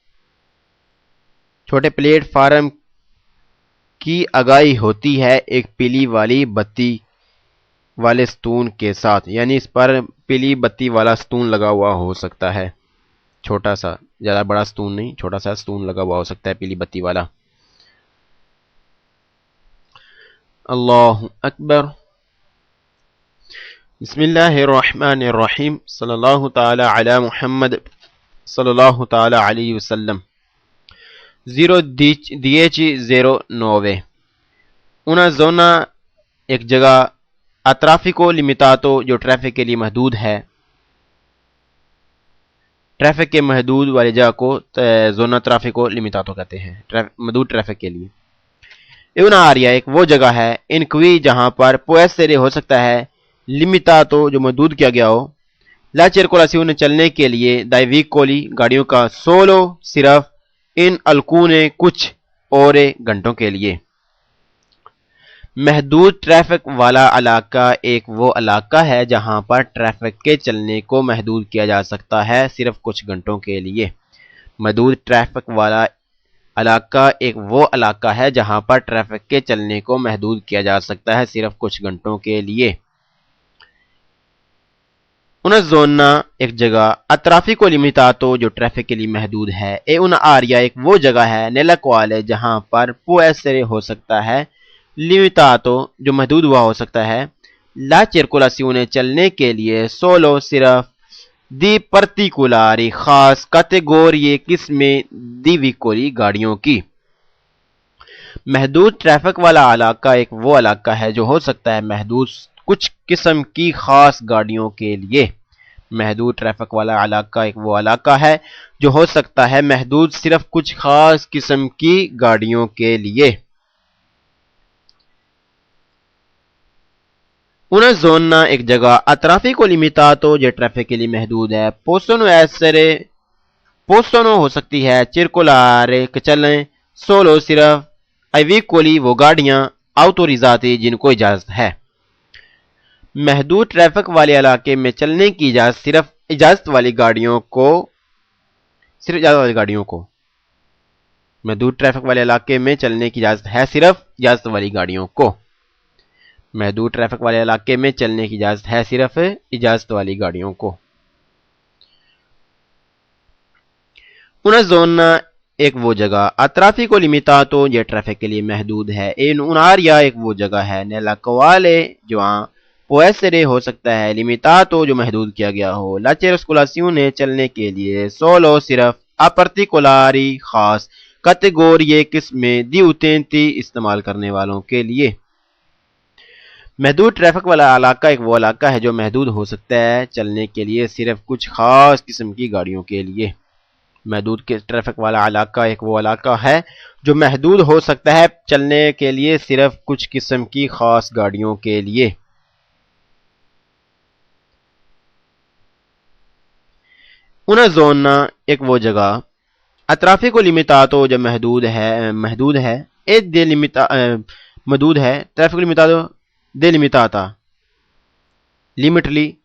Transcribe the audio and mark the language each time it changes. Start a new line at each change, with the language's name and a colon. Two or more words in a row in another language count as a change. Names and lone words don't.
Urdu: چھوٹے پلیٹ فارم کی آگاہی ہوتی ہے ایک پیلی والی بتی والے ستون کے ساتھ، یعنی اس پر پیلی بتی والا ستون لگا ہوا ہو سکتا ہے، چھوٹا سا، زیادہ بڑا ستون نہیں، چھوٹا سا ستون لگا ہوا ہو سکتا ہے پیلی بتی والا۔
Arabic: اللہ اکبر، بسم اللہ الرحمن الرحیم، صلی اللہ تعالی علی محمد صلی اللہ تعالی علیہ وسلم۔
Italian: 10-09 una zona
Urdu: ایک جگہ،
Italian: a traffico limitato
Urdu: جو ٹریفک کے لیے محدود ہے، ٹریفک کے محدود والی جگہ کو
Italian: zona traffico limitato
Urdu: کہتے ہیں، محدود ٹریفک کے لیے۔
Italian: una area
Urdu: ایک وہ جگہ ہے،
Italian: in cui
Urdu: جہاں پر
Italian: può essere
Urdu: ہو سکتا ہے، limitato جو محدود کیا گیا ہو،
Italian: la circolazione
Urdu: چلنے کے لیے،
Italian: dai veicoli
Urdu: گاڑیوں کا، solo صرف،
Italian: in alcune
Urdu: کچھ اور گھنٹوں کے لیے۔ محدود ٹریفک والا علاقہ ایک وہ علاقہ ہے جہاں پر ٹریفک کے چلنے کو محدود کیا جا سکتا ہے صرف کچھ گھنٹوں کے لیے۔ محدود ٹریفک والا علاقہ ایک وہ علاقہ ہے جہاں پر ٹریفک کے چلنے کو محدود کیا جا سکتا ہے صرف کچھ گھنٹوں کے لیے۔
Italian: una zona
Urdu: ایک جگہ،
Italian: a traffico limitato
Urdu: جو ٹریفک کے لیے محدود ہے،
Italian: e una area
Urdu: ایک وہ جگہ ہے،
Italian: nella quale
Urdu: جہاں پر
Italian: può essere
Urdu: ہو سکتا ہے، limitato جو محدود ہوا ہو سکتا ہے،
Italian: la circolazione
Urdu: چلنے کے لیے، solo صرف،
Italian: di particolari
Urdu: خاص، categorie قسمیں،
Italian: di veicoli
Urdu: گاڑیوں کی۔ محدود ٹریفک والا علاقہ ایک وہ علاقہ ہے جو ہو سکتا ہے محدود کچھ قسم کی خاص گاڑیوں کے لیے۔ محدود ٹریفک والا علاقہ ایک وہ علاقہ ہے جو ہو سکتا ہے محدود صرف کچھ خاص قسم کی گاڑیوں کے لیے۔
Italian: una zona
Urdu: ایک جگہ،
Italian: a traffico limitato
Urdu: جو ٹریفک کے لیے محدود ہے، possono ہو سکتی ہے، circolare چلیں، solo صرف، ai veicoli وہ گاڑیاں، autorizzati جن کو اجازت ہے۔ محدود ٹریفک والے علاقے میں چلنے کی اجازت صرف اجازت والی گاڑیوں کو، محدود ٹریفک والے علاقے میں چلنے کی اجازت ہے صرف اجازت والی گاڑیوں کو۔ محدود ٹریفک والے علاقے میں چلنے کی اجازت ہے صرف اجازت والی گاڑیوں کو۔
Italian: una zona
Urdu: ایک وہ جگہ
Italian: traffico limitato
Urdu: یہ ٹریفک کے لیے محدود ہے
Italian: in un'area
Urdu: ایک وہ جگہ ہے
Italian: nella quale
Urdu: جہاں
Italian: può essere
Urdu: ہو سکتا ہے limitato جو محدود کیا گیا ہو
Italian: la circolazione
Urdu: چلنے کے لیے solo صرف
Italian: a particolari
Urdu: خاص categorie قسمیں
Italian: di utenti
Urdu: استعمال کرنے والوں کے لیے محدود ٹریفک والا علاقہ ایک وہ علاقہ ہے جو محدود ہو سکتا ہے چلنے کے لیے صرف کچھ خاص قسم کی گاڑیوں کے لیے محدود ٹریفک والا علاقہ ایک وہ علاقہ ہے جو محدود ہو سکتا ہے چلنے کے لیے صرف کچھ قسم کی خاص گاڑیوں کے لیے
Italian: una zona
Urdu: ایک وہ جگہ
Italian: traffico limitato
Urdu: جو محدود ہے محدود ہے
Italian: traffico limitato delimitata limitly